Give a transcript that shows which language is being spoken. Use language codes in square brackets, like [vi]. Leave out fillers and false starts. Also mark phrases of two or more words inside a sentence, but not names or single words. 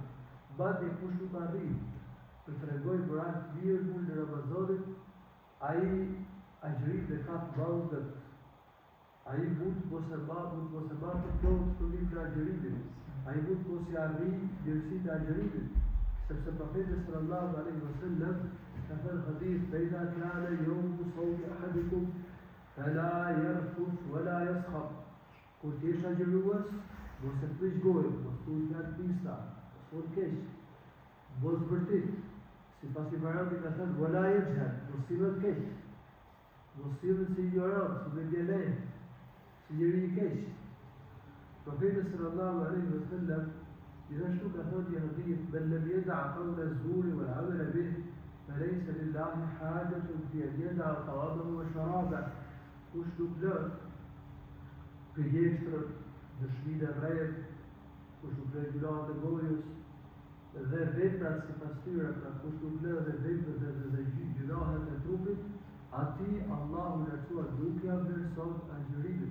[sq] Madje kush nuk arrin të tregojë moral të mirë në Ramazanit, ai agjërinë e ka të vogël. Ai mund mos e marrë të plot përmjet të agjërimit. Ai mund mos i arrijë mirësitë e agjërimit, sepse profeti [ar] صلى الله عليه وسلم [sq] ka thënë hadith [ar] "إذا كان يوم صوم أحدكم فلا يرفث ولا يصخب." [sq] Kur ti je agjërues, mos e prish gojën, mos thuaj fjalë pista, mos keq, mos vërtet. Sipas i variantit ka thënë [ar] "ولا يجهل", [sq] mos sillet keq, mos sillet si ignorant, si vedjelë, si njeri i keq. [ar] Profeti صلى الله عليه وسلم [sq] gjithashtu ka thënë një hadith [ar] "من لم يدع قول الزور والعمل به فليس لله حاجة في أن يدع طعامه وشرابه." [sq] Kush nuk lë përjeshtrën, dëshminë e rrejt, kush nuk lë gjunat e gojës dhe veprat sipas tyre, pra kush nuk lë dhe veprat dhe gjunahet e trupit, ati Allahu lartësuar nuk ja vlerëson agjërimin.